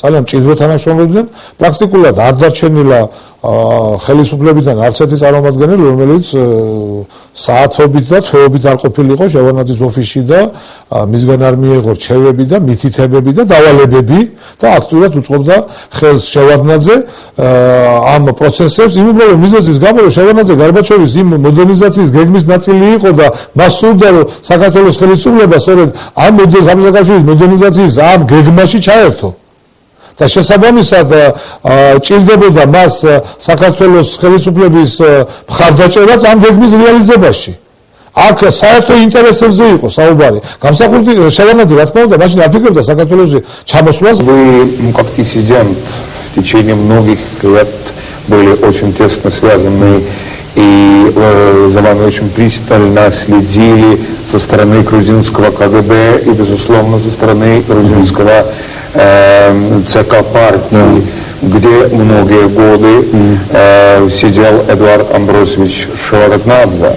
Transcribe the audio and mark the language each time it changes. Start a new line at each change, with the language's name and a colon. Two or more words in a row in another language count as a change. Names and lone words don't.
Georgian: ძალიან მჭიდრო თანამშრომლობდნენ. პრაქტიკულად არ დარჩენილა ხელისუფლებიდან არც ერთი წარმომადგენელი, რომელიც საათობით და თვეობით არ ყოფილიყო შევარდნაძის ოფისში და მისგან არ მიეღო რჩევები და მითითებები და დავალებები და აქტიურად უწყობდა ხელს შევარდნაძე ამ პროცესებს იმ უბრალოდ მიზეზის გამო, რომ შევარდნაძე გარბაჩოვის იმ მოდერნიზაციის გეგმის ნაწილი იყო და მას სურდა, რომ საქართველოს ხელისუფლება სწორედ ამ საბჭოთა მოდერნიზაციის ამ გეგმაში ჩაერთო. და შესაბამისად ჭირდებოდა მას საქართველოს ხელისუფლების მხარდაჭერაც ამ გეგმის რეალიზებაში. აქ საერთო ინტერესებზე იყო საუბარი. Გამსახურდი შევარდნაძე, რა თქმა უნდა, მაშინ აფიქრებდა საქართველოს ჩამოსვლას.
Russian: Вы, как диссидент, в течение многих лет были очень тесно связаны и за вами очень пристально следили со стороны грузинского КГБ и, безусловно, со стороны грузинского ЦК партии, где многие годы сидел Эдуард Амбросович Шеварднадзе.